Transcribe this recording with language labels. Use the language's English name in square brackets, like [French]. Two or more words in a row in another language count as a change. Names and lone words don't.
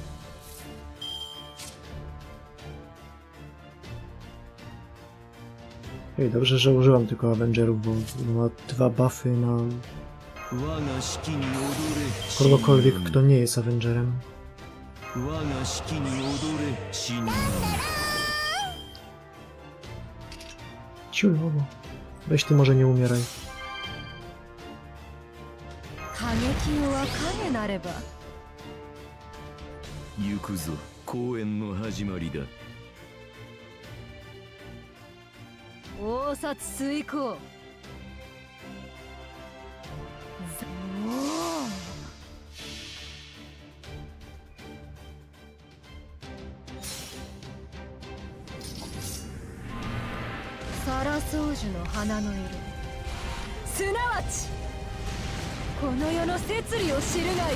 [Polish] Ej, dobrze, że użyłam tylko Avengerów, bo ma 2 buffy na kogokolwiek, kto nie jest Avengerem. Ciulowo. Weź ty może nie umieraj. [Japanese] 行くぞ、公演の始まりだ。応殺遂行。サラソウジュの花の色、すなわちこの世の摂理を知るがいい。